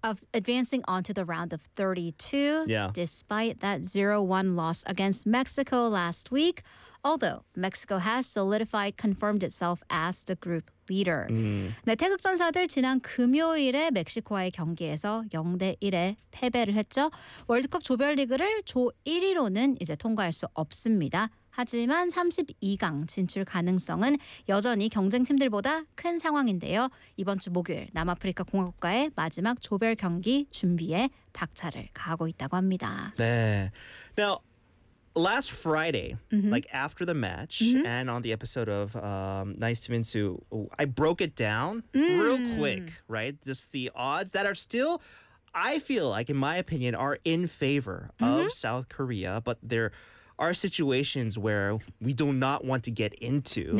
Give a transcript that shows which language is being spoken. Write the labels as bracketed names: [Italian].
[English] Of advancing onto the round of 32 despite that 0-1 loss against Mexico last week. Although Mexico has solidified, confirmed itself as the group leader. [Korean] 네, 태극 전사들 지난 금요일에 멕시코와의 경기에서 0-1에 패배를 했죠. 월드컵 조별리그를 조 1위로는 이제 통과할 수 없습니다. 하지만 32강 진출 가능성은 여전히 경쟁팀들보다 큰 상황인데요. 이번 주 목요일 남아프리카 공화국과의 마지막 조별 경기 준비에 박차를 가하고 있다고 합니다. 네. [English] Now, last Friday, like after the match and on the episode of Nice to Minsu, I broke it down real quick, right? Just the odds that are still, I feel like, in my opinion, are in favor of South Korea, but they're are situations where we do not want to get into.